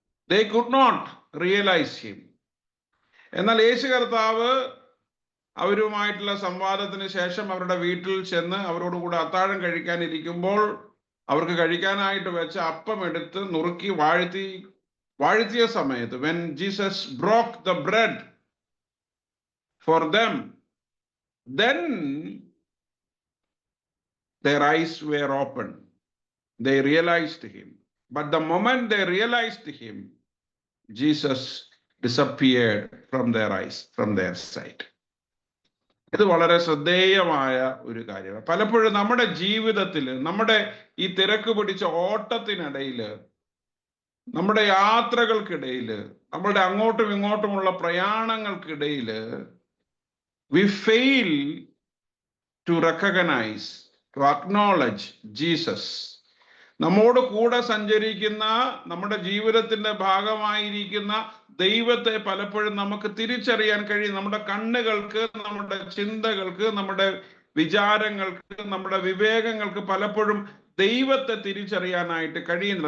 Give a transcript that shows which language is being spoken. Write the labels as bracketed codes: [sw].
[en] They could not realize him. [ml] എന്നാൽ യേശു കർത്താവ് അവരുമായിട്ടുള്ള സംവാദത്തിന് ശേഷം അവരുടെ വീട്ടിൽ ചെന്ന് അവരോട് കൂടെ അത്താഴം കഴിക്കാനിരിക്കുമ്പോൾ അവർക്ക് കഴിക്കാനായിട്ട് വെച്ച അപ്പം എടുത്ത് നുറുക്കി വാഴ്ത്തിയ സമയത്ത്, [en] when Jesus broke the bread for them, then their eyes were open. They realized him. But the moment they realized him, Jesus disappeared from their eyes, from their sight. [ml] ഇത് വളരെ ശ്രദ്ധേയമായ ഒരു കാര്യമാണ്. പലപ്പോഴും നമ്മുടെ ജീവിതത്തിൽ, നമ്മുടെ ഈ തിരക്ക് പിടിച്ച ഓട്ടത്തിനിടയിൽ, നമ്മുടെ യാത്രകൾക്കിടയിൽ, നമ്മളുടെ അങ്ങോട്ടും ഇങ്ങോട്ടുമുള്ള പ്രയാണങ്ങൾക്കിടയിൽ [en] we fail to recognize, to acknowledge Jesus. [ml] നമ്മോട് കൂടെ സഞ്ചരിക്കുന്ന, നമ്മുടെ ജീവിതത്തിന്റെ ഭാഗമായിരിക്കുന്ന ദൈവത്തെ പലപ്പോഴും നമുക്ക് തിരിച്ചറിയാൻ കഴിയും. നമ്മുടെ കണ്ണുകൾക്ക്, നമ്മുടെ ചിന്തകൾക്ക്, നമ്മുടെ വിചാരങ്ങൾക്ക്, നമ്മുടെ വിവേകങ്ങൾക്ക് പലപ്പോഴും ദൈവത്തെ തിരിച്ചറിയാനായിട്ട് കഴിയുന്നില്ല.